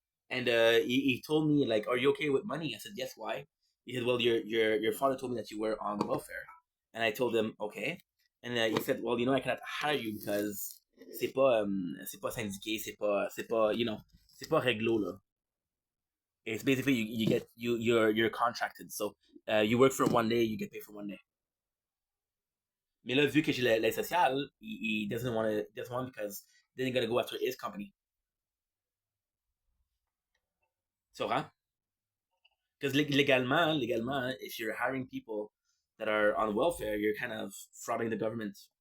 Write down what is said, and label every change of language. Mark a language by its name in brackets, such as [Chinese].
[English] And he told me like, "Are you okay with money?" I said, "Yes." Why? He said, "Well, your father told me that you were on welfare," and I told him, "Okay." And he said, "Well, I cannot hire you because [French] c'est pas syndiqué, c'est pas c'est pas réglo là. [English] It's basically you get you're contracted, so you work for one day, you get paid for one day." [French] Mais là, vu que j'ai l'aide sociale, [English] he doesn't want because then he's gonna go after his company. So, huh? Because legalement, if you're hiring people that are on welfare, you're kind of frauding the government.